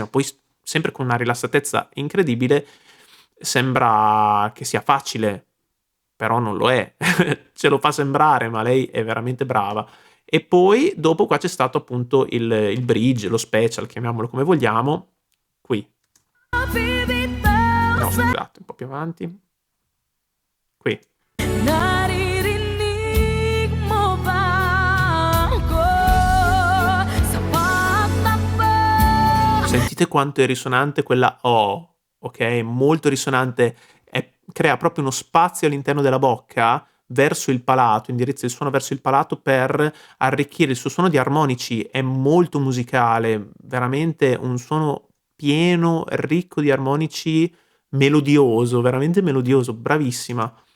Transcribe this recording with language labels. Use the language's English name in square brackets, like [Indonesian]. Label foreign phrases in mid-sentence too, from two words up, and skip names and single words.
[Italian] Poi sempre con una rilassatezza incredibile. Sembra che sia facile, però non lo è. Ce lo fa sembrare, ma lei è veramente brava. E poi dopo qua c'è stato appunto il bridge, lo special, chiamiamolo come vogliamo, qui. No, scusate, un po' più avanti. Qui. [Filipino] Naririnig mo ba ako sa pagtakbo? [Italian] Sentite quanto è risonante quella O, ok? Molto risonante, crea proprio uno spazio all'interno della bocca verso il palato, indirizza il suono verso il palato per arricchire il suo suono di armonici. È molto musicale, veramente un suono pieno, ricco di armonici, melodioso, veramente melodioso, bravissima.